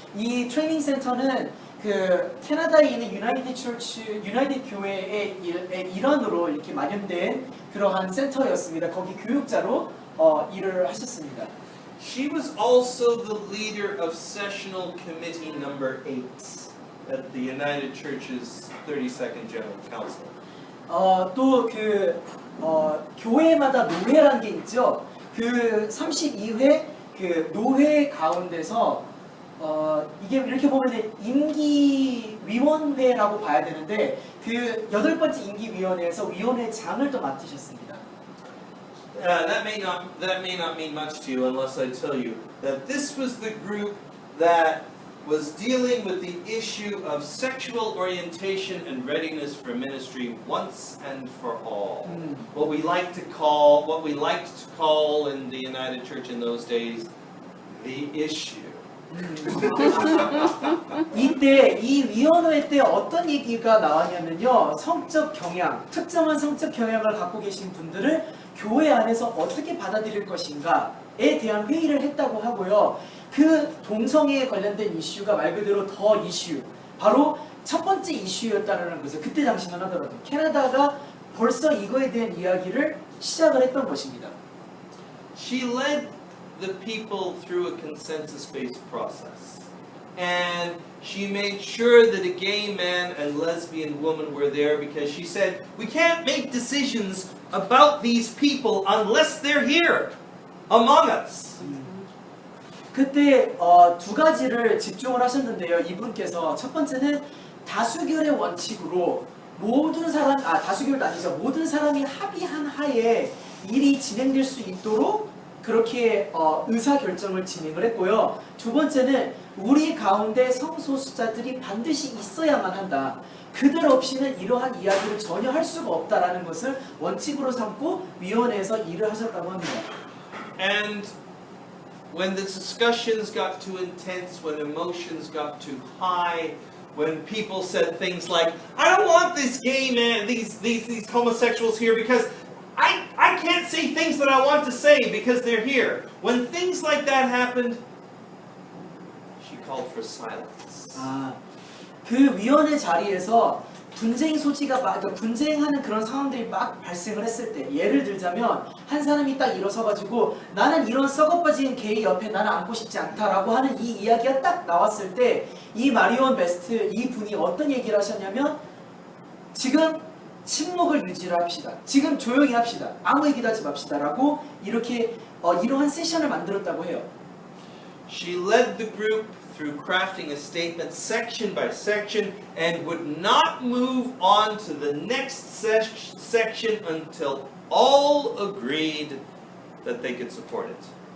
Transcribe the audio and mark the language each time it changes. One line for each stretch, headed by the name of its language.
Korean: 이 트레이닝 센터는 그 캐나다에 있는 유나이티드 교회의 일원으로 이렇게 마련된 그러한 센터였습니다. 거기 교육자로 일을 하셨습니다.
English: She was also the leader of Sessional Committee Number 8 at the United Church's 32nd General Council.
Korean: 또 교회마다 노회라는 게 있죠. 그 32회 그 노회 가운데서 이게 이렇게 보면 임기위원회라고 봐야 되는데 그 8번째 임기위원회에서 위원회장을 또 맡으셨습니다.
English: That may not mean much to you unless I tell you that this was the group that was dealing with the issue of sexual orientation and readiness for ministry once and for all. What we liked to call in the United Church in those days the issue.
Korean: 이때 이 위원회 때 어떤 얘기가 나왔냐면요. 성적 경향, 특정한 성적 경향을 갖고 계신 분들을 교회 안에서 어떻게 받아들일 것인가에 대한 회의를 했다고 하고요. 그 동성애에 관련된 이슈가 말 그대로 더 이슈, 바로 첫 번째 이슈였다는 것을 그때 당시만 하더라도 캐나다가 벌써 이거에 대한 이야기를 시작을 했던 것입니다.
English: She led the people through a consensus-based process. And she made sure that a gay man and lesbian woman were there because she said, we can't make decisions about these people unless they're here among us.
Korean: 그때 두 가지를 집중을 하셨는데요. 이분께서 첫 번째는 다수결의 원칙으로 다수결도 아니죠. 모든 사람이 합의한 하에 일이 진행될 수 있도록 그렇게 의사결정을 진행을 했고요. 두 번째는 우리 가운데 성소수자들이 반드시 있어야만 한다. 그들 없이는 이러한 이야기를 전혀 할 수가 없다라는 것을 원칙으로 삼고 위원회에서 일을 하셨다고 합니다.
English: And when the discussions got too intense, when emotions got too high, when people said things like, I don't want this gay man, these homosexuals here because I can't say things that I want to say because they're here. When things like that happened, she called for silence.
Korean: 그 위원회 자리에서 분쟁 소지가 분쟁하는 그런 상황들이 막 발생을 했을 때 예를 들자면 한 사람이 딱 일어서 가지고 나는 이런 썩어빠진 게이 옆에 나는 앉고 싶지 않다라고 하는 이 이야기가 딱 나왔을 때 이 마리온 베스트 이 분이 어떤 얘기를 하셨냐면 지금 침묵을 유지를 합시다. 지금 조용히 합시다. 아무 얘기도 하지 맙시다라고 이렇게 이러한 세션을 만들었다고 해요.
English: She led the group through crafting a statement section by section and would not move on to the next section until all agreed that they could support it.